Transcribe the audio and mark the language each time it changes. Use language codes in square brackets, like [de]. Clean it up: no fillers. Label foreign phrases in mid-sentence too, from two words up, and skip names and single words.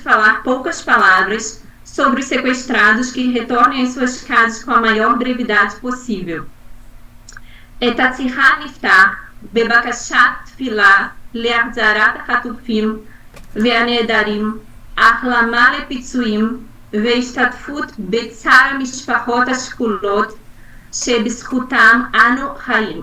[pt] falar poucas palavras sobre os sequestrados que retornem às suas casas com a maior brevidade possível. [he] את השיחה נפתח בבקשת תפילה להחזרת החטופים והנעדרים, החלמה לפצועים והשתתפות בצער המשפחות השכולות שבזכותם אנו חיים.